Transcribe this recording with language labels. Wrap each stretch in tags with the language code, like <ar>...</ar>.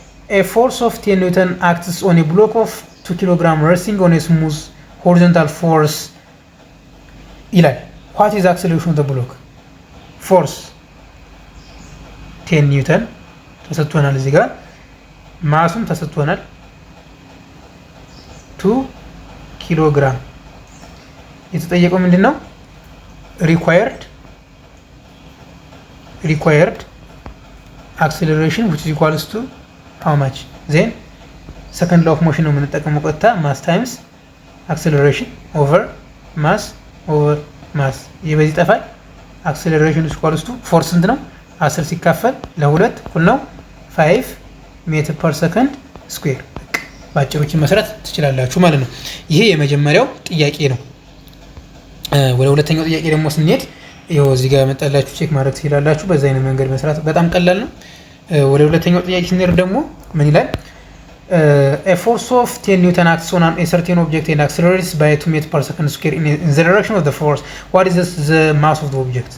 <en>a force of 10 Newton acts on a block of 2 kg resting on a smooth horizontal force ይላል። what is acceleration of the block?</en> <am>force 10 ኒውተን ተሰጥቶናል። እዚህ ጋር ማሱም ተሰጥቶናል 2 ኪሎ ግራም። የተጠየቀው ምንድነው?</am> <en>required acceleration which is equals to how much? then second law of motion</en> <am>ነው የምንጠቀመው ቀጥታ</am> <en>mass times acceleration over mass</en> <am>ይህ በዚህ ጠፋል።</am> <en>acceleration is equals to force</en> <am>ስንት ነው? 10 ሲካፈል ለ2 እኩል ነው 5 ሜትር ፐር ሰከንድ ስኩዌር። ባጭሮችን መስራት ትችላላችሁ ማለት ነው። ይሄ የመጀመሪያው ጥያቄ ነው። ወደ ሁለተኛው ጥያቄ ደግሞ ስንሄድ ይኸው እዚህ ጋር መጣላችሁ ቼክ ማድረግ ትችላላችሁ። በዛ አይነት መንገድ መስራት በጣም ቀላል ነው። ወደ ሁለተኛው ጥያቄ ስንሄድ ደግሞ ምን ይላል?</am> <en>a force of 10 Newton acts on a certain object and accelerates by 2 meters per second square in the direction of the force. What is the mass of the object?</en>